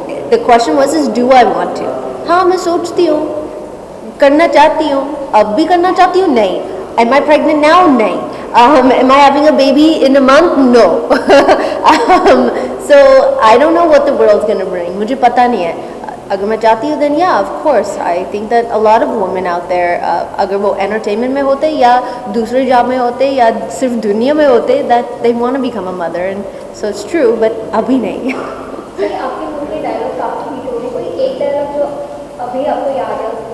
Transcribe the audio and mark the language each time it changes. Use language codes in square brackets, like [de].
[en] The question was is do I want to? [hi] हाँ, मैं सोचती हूँ, करना चाहती हूँ, अब भी करना चाहती हूँ. [en] नहीं. Am I pregnant now? नहीं. Am I having a baby in a month? No. So I don't know what the world's gonna bring. [hi] मुझे पता नहीं है. अगर मैं चाहती हूँ [en] then yeah, of course. I think that a lot of women out there, [hi] अगर वो entertainment में होते [en] या दूसरे जॉब में होते या सिर्फ दुनिया में होते, that they want to become a mother, and so it's true, but [hi] अभी नहीं. सर, आपके मुंह के डायलॉग काफी हिट हो रहे, कोई एक डायलॉग जो अभी आपको याद है?